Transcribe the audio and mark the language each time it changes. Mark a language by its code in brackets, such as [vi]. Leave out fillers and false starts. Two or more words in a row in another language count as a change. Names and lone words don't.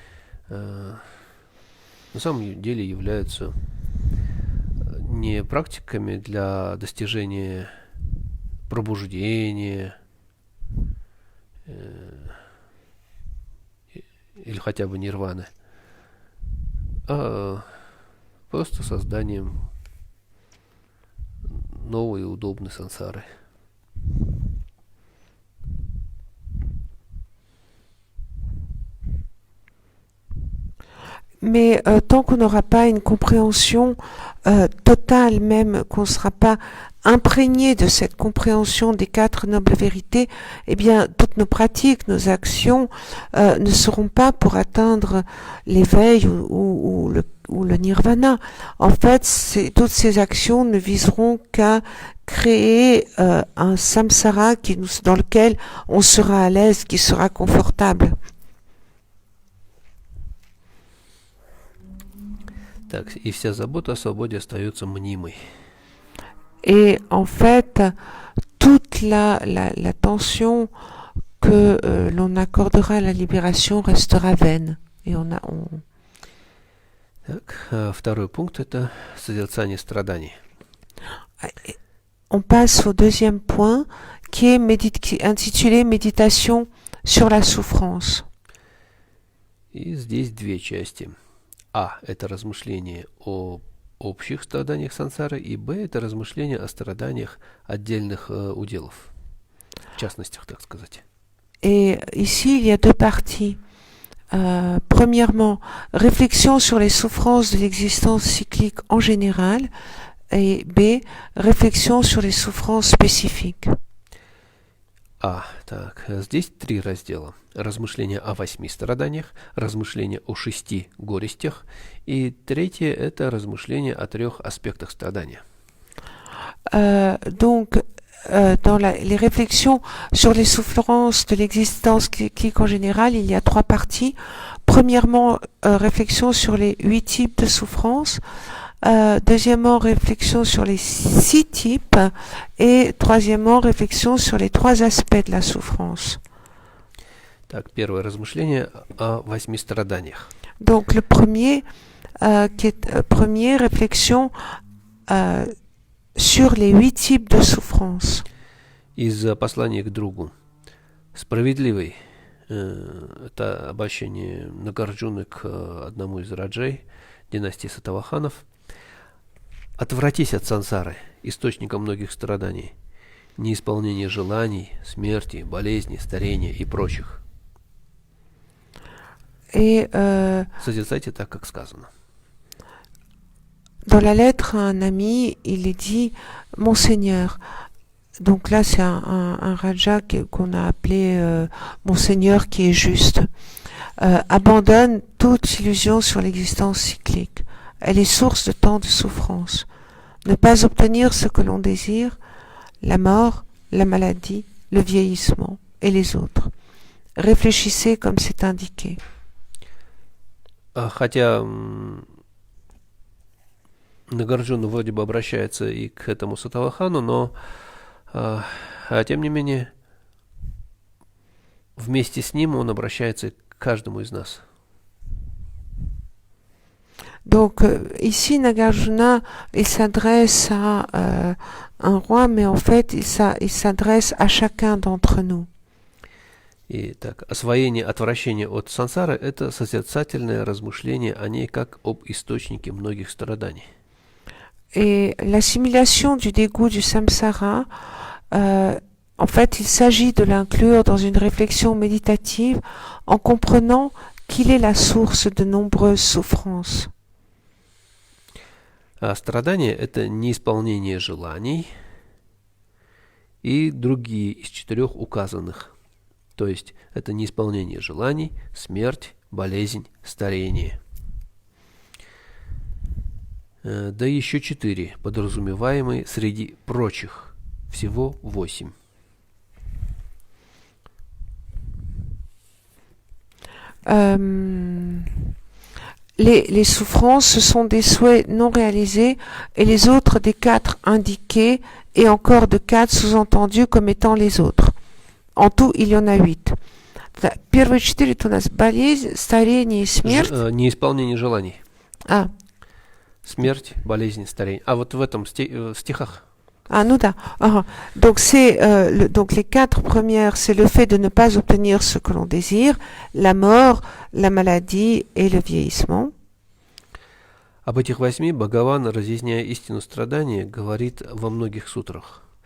[ru] на самом деле являются не практиками для достижения пробуждения или хотя бы нирваны, а просто созданием новой и удобной сансары. [fr] Mais tant qu'on n'aura pas une compréhension totale, même qu'on ne sera pas imprégné de cette compréhension des quatre nobles vérités, eh bien, toutes nos pratiques, nos actions ne seront pas pour atteindre l'éveil ou le nirvana. En fait, toutes ces actions ne viseront qu'à créer un samsara dans lequel on sera à l'aise, qui sera confortable. [ru] Так, и вся забота о свободе остается мнимой. [fr] Et en fait, toute l'attention que l'on accordera à la libération restera vaine. Et [ru] Так, второй пункт – это созерцание страданий. [fr] On passe au deuxième point, qui est intitulé Méditation sur la souffrance. [ru] И здесь две части. А – это размышление о общих страданиях сансары, и Б – это размышление о страданиях отдельных уделов, в частностях, так сказать. [fr] Et ici, il y a deux parties. Premièrement, réflexion sur les souffrances de l'existence cyclique en général, et B, réflexion sur les souffrances spécifiques. [ru] Так, здесь три раздела. Размышления о 8 страданиях, размышления о 6 горестях, и третье – это размышления о 3 аспектах страдания. [fr] Dans les réflexions sur les souffrances de l'existence cyclique en général, il y a trois parties. Premièrement, réflexion sur les 8 types de souffrances. Deuxièmement, réflexion sur les 6 types. Et troisièmement, réflexion sur les 3 aspects de la souffrance. [ru] Так, первое размышление о 8 страданиях. [fr] Donc, le premier, première réflexion sur les 8 types de souffrance. [ru] Из послания к другу. Справедливый. Это обращение Нагарджуны к одному из раджей династии Сатаваханов. Отвратись от сансары, источника многих страданий, неисполнения желаний, смерти, болезней, старения и прочих. Созерцайте так, как сказано. [fr] Dans la lettre à un ami, il est dit « Monseigneur ». Donc là, c'est un Raja qu'on a appelé Monseigneur qui est juste. Abandonne toute illusion sur l'existence cyclique. Elle est source de tant de souffrance. Ne pas obtenir ce que l'on désire, la mort, la maladie, le vieillissement et les autres. Réfléchissez comme c'est indiqué. [ru] Хотя Нагарджуна вроде бы обращается и к этому Сатавахану, но тем не менее вместе с ним он обращается к каждому из нас. [fr] Donc ici Nagarjuna il s'adresse à un roi, mais en fait il s'adresse à chacun d'entre nous. [ru] Итак, освоение отвращения от сансары – это созерцательное размышление о ней как об источнике многих страданий. [fr] Et l'assimilation du dégoût du samsara, en fait, il s'agit de l'inclure dans une réflexion méditative en comprenant qu'il est la source de nombreuses souffrances. [ru] А страдание – это неисполнение желаний и другие из 4 указанных. То есть это неисполнение желаний, смерть, болезнь, старение. Да еще 4, подразумеваемые среди прочих. Всего 8. [fr] Les souffrances, ce sont des souhaits non réalisés et les autres des 4 indiqués et encore de 4 sous-entendus comme étant les autres. En tout, il y en a 8. [ru] Первые 4 это у нас болезнь, старение и смерть. Неисполнение желаний. А. Смерть, болезнь, старение. А вот в этом стихах. [fr] Ah, nous, donc, donc les 4 premières, c'est le fait de ne pas obtenir ce que l'on désire, la mort, la maladie et le vieillissement. [ru] Об этих 8 Бхагаван, разъясняя истину страдания, говорит во многих сутрах.